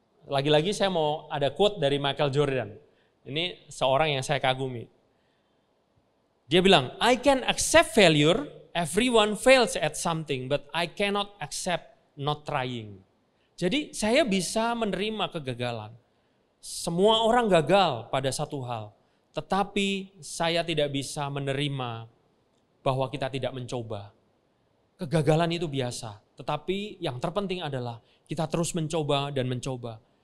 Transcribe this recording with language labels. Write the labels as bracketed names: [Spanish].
[Indonesian] Lagi-lagi saya mau ada quote dari Michael Jordan. Ini seorang yang saya kagumi. Dia bilang, [English] I can accept failure, everyone fails at something, but I cannot accept not trying. [Indonesian] Jadi saya bisa menerima kegagalan. Semua orang gagal pada satu hal, tetapi saya tidak bisa menerima bahwa kita tidak mencoba. Kegagalan itu biasa, tetapi yang terpenting adalah kita terus mencoba dan mencoba.